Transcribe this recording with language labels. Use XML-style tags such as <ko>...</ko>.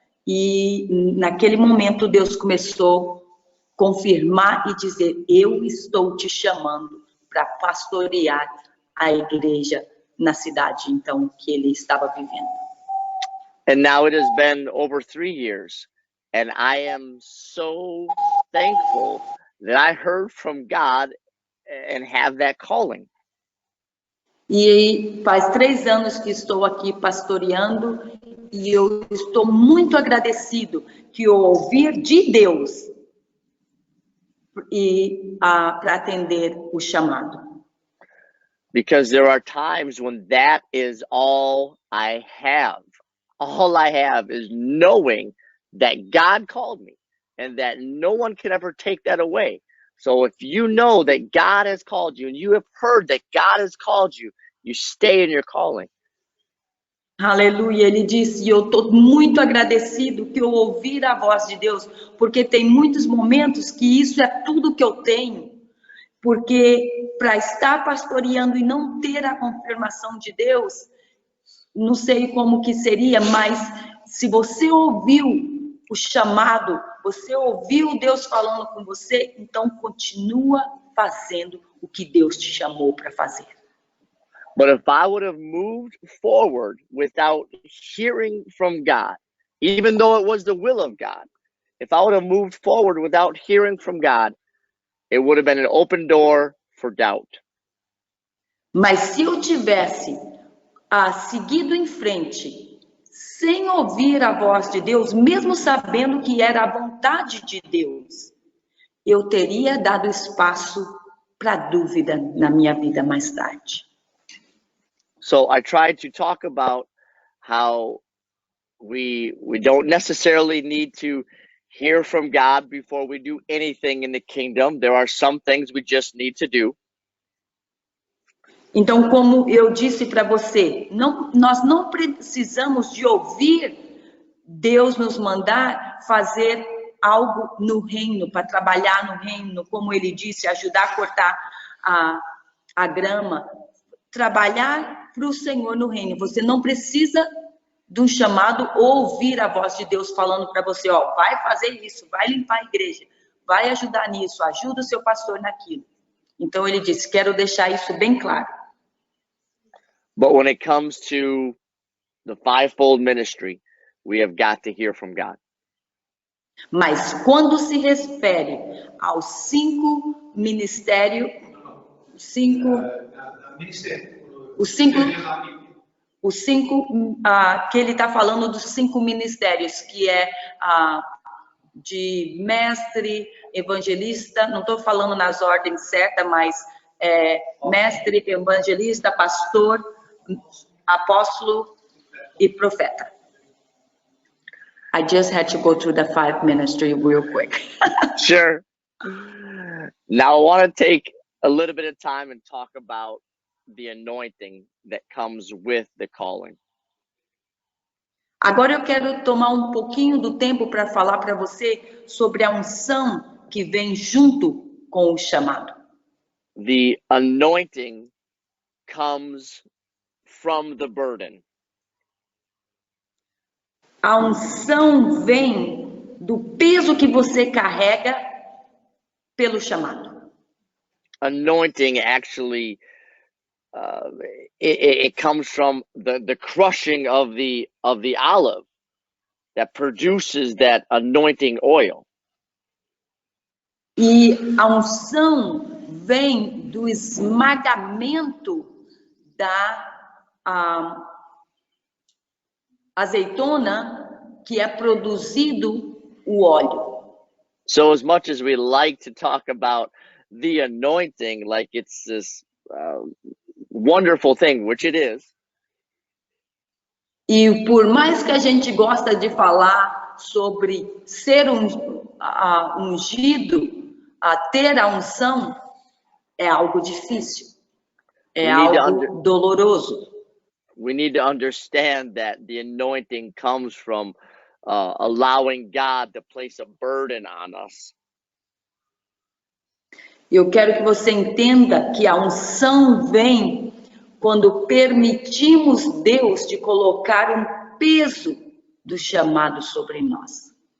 <pt>E naquele momento Deus começou a confirmar e dizer, eu estou te chamando para pastorear a igreja na cidade, então, que ele estava vivendo.</pt> <en>And now it has been over 3 years, and I am so thankful that I heard from God and have that calling.</en> <pt>E faz 3 anos que estou aqui pastoreando e eu estou muito agradecido que eu ouvi de Deus para atender o chamado.</pt> <en>Because there are times when that is all I have. All I have is knowing that God called me and that no one can ever take that away. So if you know that God has called you and you have heard that God has called you, you stay in your calling.</en> <pt>Aleluia, ele disse, e eu estou muito agradecido que eu ouvir a voz de Deus, porque tem muitos momentos que isso é tudo que eu tenho, porque para estar pastoreando e não ter a confirmação de Deus, não sei como que seria, mas se você ouviu o chamado, você ouviu Deus falando com você, então continua fazendo o que Deus te chamou para fazer.</pt> <en>But if I would have moved forward without hearing from God, even though it was the will of God, if I would have moved forward without hearing from God, it would have been an open door for doubt.</en> <pt>Mas se eu tivesse seguido em frente, sem ouvir a voz de Deus, mesmo sabendo que era a vontade de Deus, eu teria dado espaço para dúvida na minha vida mais tarde.</pt> <en>So I tried to talk about how we don't necessarily need to hear from God before we do anything in the kingdom. There are some things we just need to do.</en> <pt>Então, como eu disse para você, nós não precisamos de ouvir Deus nos mandar fazer algo no reino, para trabalhar no reino, como ele disse, ajudar a cortar a grama, trabalhar para o Senhor no reino. Você não precisa de um chamado ou ouvir a voz de Deus falando para você, ó, vai fazer isso, vai limpar a igreja, vai ajudar nisso, ajuda o seu pastor naquilo. Então ele disse, quero deixar isso bem claro.</pt> <en>But when it comes to the fivefold ministry, we have got to hear from God.</en> <pt>Mas quando se refere aos 5 ministérios, os cinco que ele está falando dos 5 ministérios, que é de mestre, evangelista, não estou falando nas ordens certas, mas mestre, evangelista, pastor, apóstolo e profeta.</pt> <en>I just had to go through the 5 ministry real quick. Sure. Now I want to take a little bit of time and talk about the anointing that comes with the calling.</en> <pt>Agora eu quero tomar um pouquinho do tempo para falar para você sobre a unção que vem junto com o chamado.</pt> <en>The anointing comes from the burden.</en> <pt>A unção vem do peso que você carrega pelo chamado.</pt> <en>Anointing actually it comes from the crushing of the olive that produces that anointing oil.</en> <pt>E a unção vem do esmagamento da azeitona que é produzido o óleo.</pt> <en>So as much as we like to talk about the anointing like it's this wonderful thing, which it is.</en> <pt>E por mais que a gente gosta de falar sobre ser ungido, ter a unção, é algo difícil, é algo doloroso.</pt> <en>We need to understand that the anointing comes from allowing God to place a burden on us.</en> <pt>Eu quero que você entenda que a unção vem quando permitimos Deus de colocar um peso do chamado sobre nós.</pt>